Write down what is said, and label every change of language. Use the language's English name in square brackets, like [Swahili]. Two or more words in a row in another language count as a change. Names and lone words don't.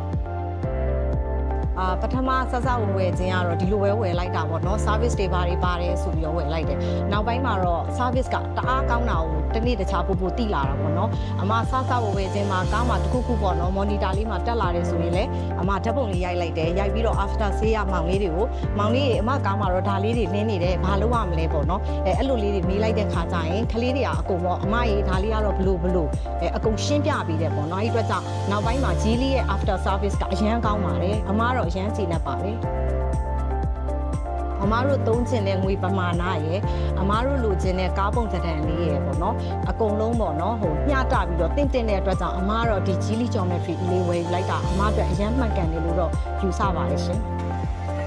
[Burmese] ပထမဆက်စဝယ်ခြင်းကတော့ဒီလိုပဲဝယ်လိုက်တာပေါ့နော် service တွေပါတယ်ဆိုပြီးတော့ဝယ်လိုက်တယ်နောက်ပိုင်းမှာတော့ service ကတအားကောင်းတာကိုတစ်နေ့တခြားပို့တိလာတာပေါ့နော်အမ စဝယ်ခြင်းမှာကားမှာတစ်ခုပေါ့နော် monitor လေးမှာတက်လာတယ်ဆိုရင်လည်းအမဓာတ်ပုံလေးရိုက်လိုက်တယ်ရိုက်ပြီးတော့ [English] after sale [Burmese] ရမောင်လေးတွေကိုမောင်လေးတွေအမကားမှာတော့ဒါလေးတွေနင်းနေတယ်ဘာလုပ်ရမလဲပေါ့နော်အဲ့လိုလေးတွေမေးလိုက်တဲ့ခါကျရင်ကလေးတွေကအကုန်ပေါ့အမရေဒါလေးကတော့ဘလို့အကုန်ရှင်းပြပေးတယ်ပေါ့နော်အဲ့အတွက်ကြောင့်နောက်ပိုင်းမှာဂျီလီရဲ့ [English] after service [Burmese] ကအရန်ကောင်းပါတယ်အမတော့ရမ်းကြည့်နေပါတယ် အမားတို့သုံးချင်တဲ့ငွေပမာဏရယ်အမားတို့လိုချင်တဲ့ကားပုံစံလေးရယ်ပေါ့နော်အကုန်လုံးပေါ့နော်မျှတပြီးတော့တင့်တဲ့အတွက်ကြောင့်အမားတော့ဒီ Geely Geometry လေးဝယ်လိုက်တာအမားအတွက်အရန်မှန်ကန်တယ်လို့တော့ယူဆပါတယ်ရှင်